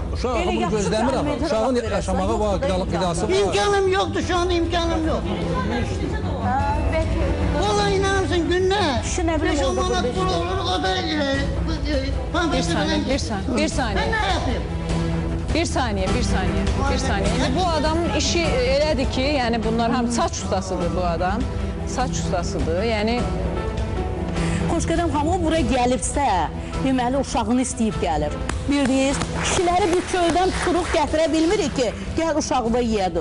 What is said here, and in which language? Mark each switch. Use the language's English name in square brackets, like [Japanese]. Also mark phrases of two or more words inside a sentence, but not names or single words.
[Azerbaijani] Uşağı bunu gözləmirəm. Uşağın yaşamağı var, qidası var. [Turkish] İmkanım yoktu, şu anda imkanım yok. Vallahi inanır mısın günler? [Azerbaijani] 5-10 manat pul olur, o da Bir saniye. [Turkish] Ben ne yapayım? [Azerbaijani] Bir saniye. İndi bu adamın işi elədir ki, yəni bunlar hamı saç ustasıdır bu adam. Saç ustasıdır, yəni... Xoşqədəm xanım, o bura gəlibsə, deməli uşağını istəyib gəlir. Bildiniz, kişiləri bir köydən tuturuq gətirə bilmirik ki, gəl uşağıda yedir.